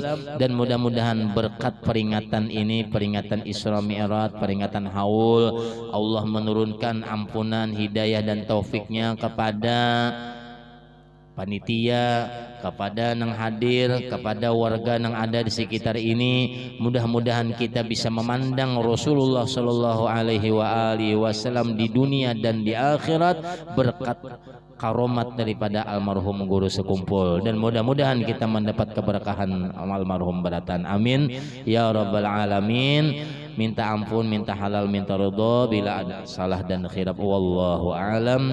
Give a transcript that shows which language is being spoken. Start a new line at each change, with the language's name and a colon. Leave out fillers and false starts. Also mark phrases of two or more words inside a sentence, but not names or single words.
Indonesian: Dan mudah-mudahan berkat peringatan ini, peringatan Isra Mi'raj, peringatan haul, Allah menurunkan ampunan, hidayah dan taufiknya kepada panitia, kepada nang hadir, kepada warga nang ada di sekitar ini. Mudah-mudahan kita bisa memandang Rasulullah
Arabic: صلى الله عليه وسلم
Indonesian: di dunia dan di akhirat berkat karomat daripada almarhum guru sekumpul, dan mudah-mudahan kita mendapat keberkahan almarhum beratan.
Arabic: آمين يا رب العالمين.
Indonesian: Minta ampun, minta halal, minta ridha bila ada salah dan khilaf.